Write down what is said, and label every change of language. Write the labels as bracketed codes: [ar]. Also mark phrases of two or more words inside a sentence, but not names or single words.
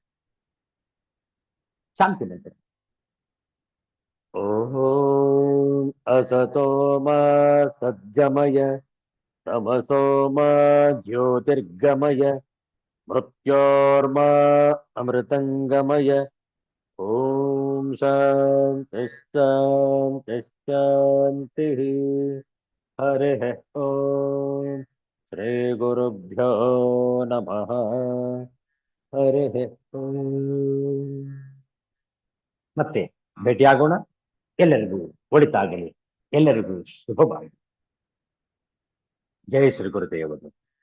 [kn] ಶಾಂತಿ ಮಂತ್ರ. [sa] ಓಂ ಅಸತೋಮ ಸದ್ಗಮಯ ತಮಸೋಮ ಜ್ಯೋತಿರ್ಗಮಯ ಮೃತ್ಯೋರ್ಮ ಅಮೃತಂಗಮಯ. ಓಂ ಶಾಂತಿ ಶಾಂತಿ ಶಾಂತಿ. ಹರಿ ಓಂ ಶ್ರೀ ಗುರುಭ್ಯೋ ನಮಃ. ಹರಿ ಓಂ. [kn] ಮತ್ತೆ ಭೇಟಿಯಾಗೋಣ. ಎಲ್ಲರಿಗೂ ಒಳಿತಾಗಲಿ, ಎಲ್ಲರಿಗೂ ಶುಭವಾಗಲಿ. ಜಯ ಶ್ರೀ ಗುರುದೇವರು.